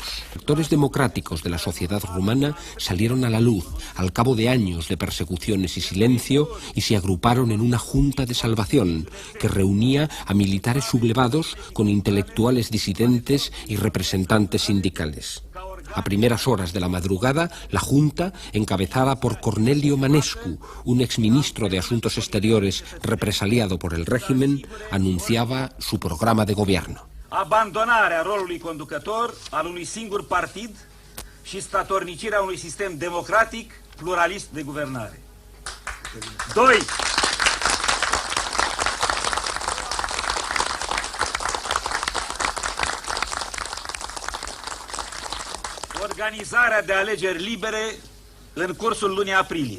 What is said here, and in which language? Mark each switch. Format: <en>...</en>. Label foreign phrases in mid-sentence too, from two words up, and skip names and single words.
<es>Sectores democráticos de la sociedad rumana salieron a la luz al cabo de años de persecuciones y silencio y se agruparon en una junta de salvación que reunía a militares sublevados con intelectuales disidentes y representantes sindicales. A primeras horas de la madrugada, la Junta, encabezada por Corneliu Manescu, un exministro de Asuntos Exteriores represaliado por el régimen, anunciaba su programa de gobierno.</es> <ro>Abandonarea rolului conducător al unui singur partid și statornicirea unui sistem democratic, pluralist de guvernare. 2. Organizarea de alegeri libere în cursul lunii aprilie.</ro>